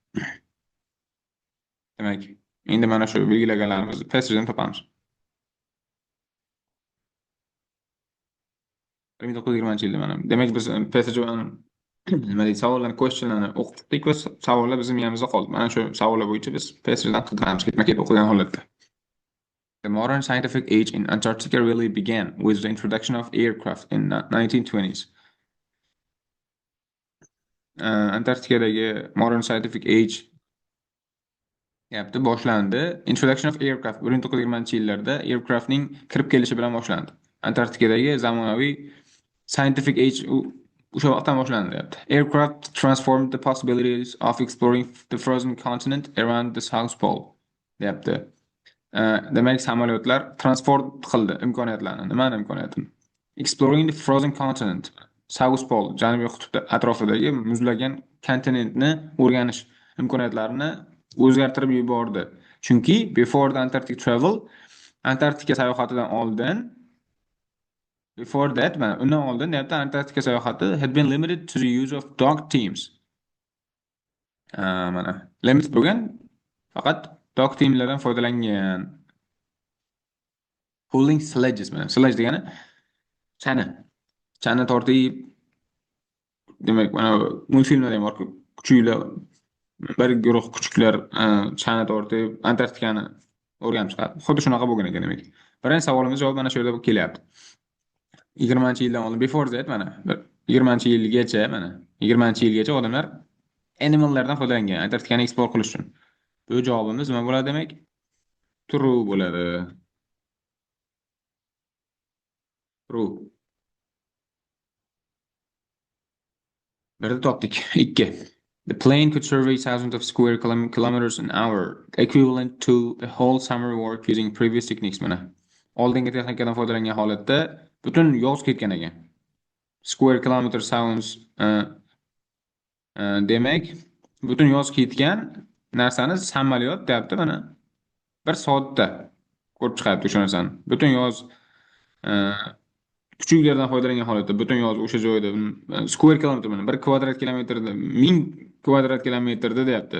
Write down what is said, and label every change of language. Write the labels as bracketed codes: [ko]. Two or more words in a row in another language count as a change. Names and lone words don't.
[uz] Demak, endi mana shu belgilaganlarimizni passagedan topamiz. 1920-yilda mana. Demak, biz passage nima deydi, savollarni, questionlarni o'qitdik va savollar bizning miyamizda qoldi. Mana shu savollar bo'yicha biz passagedan qidiramiz, ketma-ket o'qigan holatda. [en] The modern scientific age in Antarctica really began with the introduction of aircraft in the 1920s. [uz] Antarktikadagi [en] modern scientific age [uz] boshlandi. [en] Introduction of aircraft [uz] 1920-yillarda aircraftning kirib kelishi bilan boshlandi. Antarktikadagi zamonaviy [en] scientific age [uz] o'sha vaqtdan boshlandi deyapti. [en] Aircraft transformed the possibilities of exploring the frozen continent around the South Pole deyapti. [uz] Demak, samolyotlar transform qildi imkoniyatlarni. Nimani imkoniyatini? [en] Exploring the frozen continent, South Pole, [uz] Janubiy qutb atrofidagi muzlagan kontinentni o'rganish imkoniyatlarini o'zgartirib yubordi. [en] Chunki before the Antarctic travel, [uz] Antarktika sayohatidan oldin, [en] before that, [uz] undan oldin deyapti, Antarktika sayohati [en] had been limited to the use of dog teams. [uz] Mana limit bo'lgan, faqat [en] dog teamlardan [uz] foydalangan. [en] Pulling sledges, [uz] mana sledge degani chana tortib, demak, mana multfilmlarda ham bor, kuchuklar, bir guruh kuchuklar chana tortib Antarktikani o'rganib chiqadi. Xuddi shunaqa bo'lgan ekan demak. Birinchi savolimiz javob mana shu yerda kelyapti. 20-yildan oldin, [en] before that, [uz] mana 20-yilgacha odamlar animallardan foydalangan Antarktikani eksplor qilish uchun. Bu javobimiz nima bo'ladi demak? True bo'ladi. True. Birda topdik. 2. [en] The plane could survey thousands of square kilometers an hour, equivalent to the whole summer work using previous techniques. [uz] Mana oldingi texnikadan foydalangan holatda butun yoz ketgan ekan. [en] Square kilometer sounds [uz] demak, butun yoz ketgan narsani samolyot deyapti, mana 1 soatda ko'rib chiqyapti o'sha narsani. Butun yoz kuchuklardan foydalangan holatda butun yoz o'sha joyda [en] square kilometer, [uz] mana 1 kvadrat kilometrda 1000 kvadrat kilometrda deyapti.